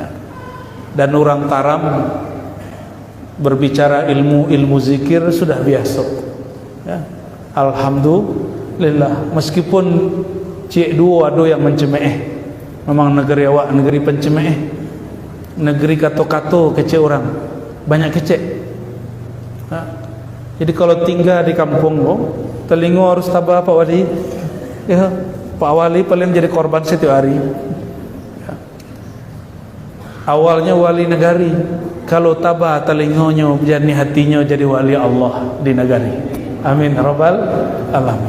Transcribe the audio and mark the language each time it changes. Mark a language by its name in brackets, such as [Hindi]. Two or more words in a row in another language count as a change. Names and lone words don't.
[Indonesian] Dan orang Taram berbicara ilmu zikir sudah biasa, ya. Alhamdulillah, meskipun cik dua ada yang mencemeh. [Minangkabau] Memang negeri awak negeri pencemeh, negeri kato-kato kecek orang, banyak kecek. [Indonesian] Jadi kalau tinggal di kampung, telinga harus tabah Pak Wali, ya, Pak Wali paling jadi korban setiap hari. Awalnya wali negari, kalau tabah telingonya jadi hatinya jadi wali Allah di negari. [Arabic] Amin rabbal alamin.